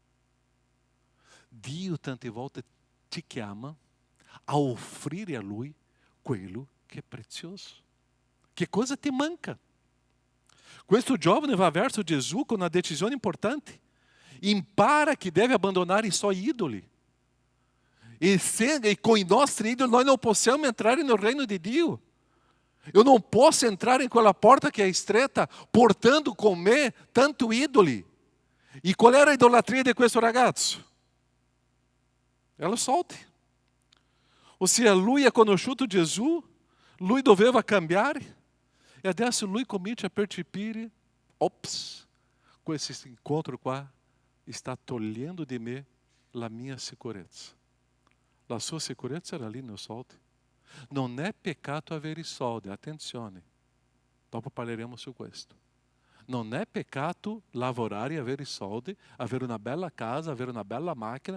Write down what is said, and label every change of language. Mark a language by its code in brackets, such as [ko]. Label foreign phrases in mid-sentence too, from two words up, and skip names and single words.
[it] Dio tante volte ti chiama a offrire a Lui quello che è prezioso. Che cosa ti manca? Questo giovane va verso Gesù con una decisione importante. Impara che deve abbandonare i suoi idoli. E com i nostri idoli noi non possiamo entrare [pt] no reino [it] di Dio. [pt] Eu não posso entrar em [it] quella porta [pt] que é estreita, portando com me tanto idoli. E qual era a idolatria de [it] questo ragazzo? [pt] Ela solte. [it] Ossia, lui ha conosciuto Gesù, lui doveva cambiare, e adesso lui comincia a percepire, ops, [pt] com esse encontro qua, está [it] togliendo di me la mia sicurezza. La sua sicurezza era lì nei soldi. Non è peccato avere i soldi, attenzione. Dopo parleremo su questo. Non è peccato lavorare e avere i soldi, avere una bella casa, avere una bella macchina.